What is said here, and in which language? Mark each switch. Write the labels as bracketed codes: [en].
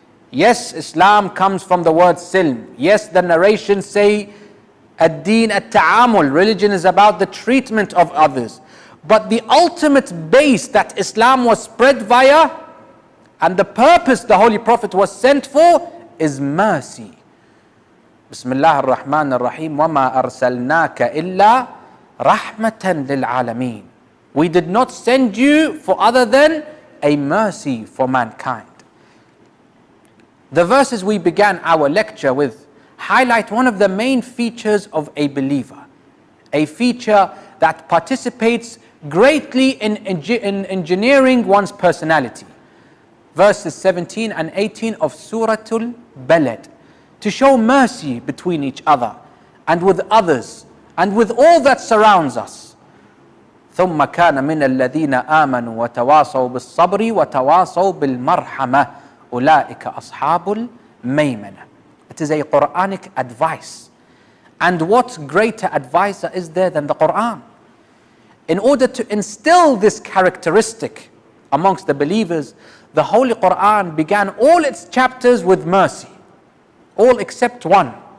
[en] Yes, Islam comes from the word silm. Yes, the narrations say ad-din at-ta'amul, religion is about the treatment of others. But the ultimate base that Islam was spread via, and the purpose the Holy Prophet was sent for, is mercy. [ar] Bismillah ar-Rahman ar-Rahim, وَمَا أَرْسَلْنَاكَ إِلَّا رَحْمَةً لِلْعَالَمِينَ. [en] We did not send you for other than a mercy for mankind. The verses we began our lecture with highlight one of the main features of a believer, a feature that participates greatly in engineering one's personality. Verses 17 and 18 of Suratul Balad, to show mercy between each other and with others and with all that surrounds us. [ar] ثم كان من الذين آمنوا وتواصوا بالصبر وتواصوا بالمرحمة أولئك أصحاب الميمنة. [en] It is a Quranic advice. And what greater advisor is there than the Quran? In order to instill this characteristic amongst the believers, the Holy Quran began all its chapters with mercy. All except one.